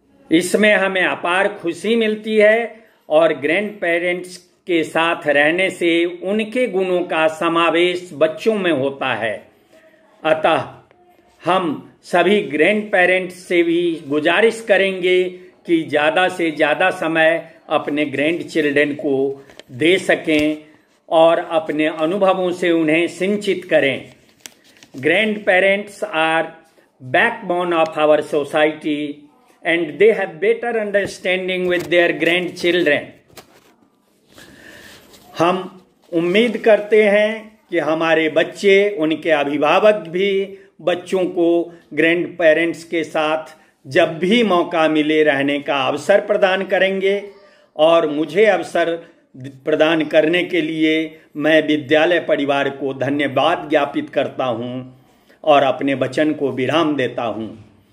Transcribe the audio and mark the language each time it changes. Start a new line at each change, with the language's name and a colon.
Hindi: इसमें हमें अपार खुशी मिलती है और ग्रैंड पेरेंट्स के साथ रहने से उनके गुणों का समावेश बच्चों में होता है। अतः हम सभी ग्रैंड पेरेंट्स से भी गुजारिश करेंगे कि ज़्यादा से ज़्यादा समय अपने ग्रैंड चिल्ड्रन को दे सकें और अपने अनुभवों से उन्हें सिंचित करें।
English: Grandparents are backbone of our society and they have better understanding with their grandchildren।
Hindi: हम उम्मीद करते हैं कि हमारे बच्चे, उनके अभिभावक भी बच्चों को ग्रैंड पेरेंट्स के साथ जब भी मौका मिले रहने का अवसर प्रदान करेंगे। और मुझे अवसर प्रदान करने के लिए मैं विद्यालय परिवार को धन्यवाद ज्ञापित करता हूं और अपने वचन को विराम देता हूं।